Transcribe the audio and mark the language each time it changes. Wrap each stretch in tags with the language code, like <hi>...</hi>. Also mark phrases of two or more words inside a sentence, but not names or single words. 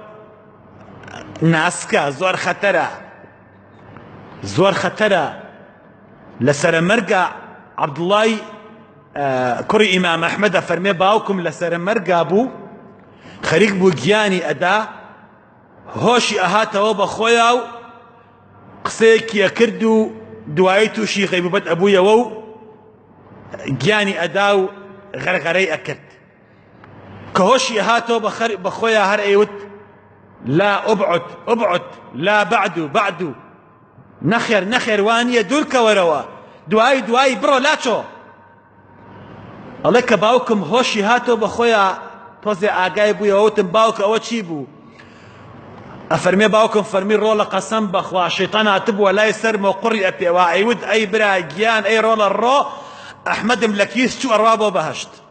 <ckb>ناسکە زۆر خەتەرە لەسەر مەرگا عەبدوڵای کوڕی ئیمام ئەحمەد ئەفەرمێ باوکم لەسەر مەرگا بوو خەریک بوو گیانی ئەدا هۆشی ئەهاتەوە بە خۆیە و قسەیەکی ئەکرد و دوایی تووشی غەیبوبەت ئەبوویەوە و گیانی ئەدا و غەرغەرەی ئەکرد کە هۆشی ئەهاتەوە بە خۆیە هەر ئەیوت</ckb> <ar>لا أبعد أبعد لا بعد</ar> <ckb>نەخێر وانییە دوورکە وەرەوە دوایی بڕۆ لاچۆ ئەڵێ کە باوکم هۆشی هاتەوە بە خۆیە تۆزێ ئاگای بوویەوە وتم باوکە ئەوە چی بوو ئەفەرمێ باوکم فەرمی ڕۆڵە قەسەم بەخوا شەیتان هاتبووە لای سەرمەوە قوڕی ئەپێوە ئەیوت ئەی برا گیان ئەی ڕۆڵە ڕۆ ئەحمەدم لە کیس چوو ئەڕوا بۆ بەهەشت</ckb>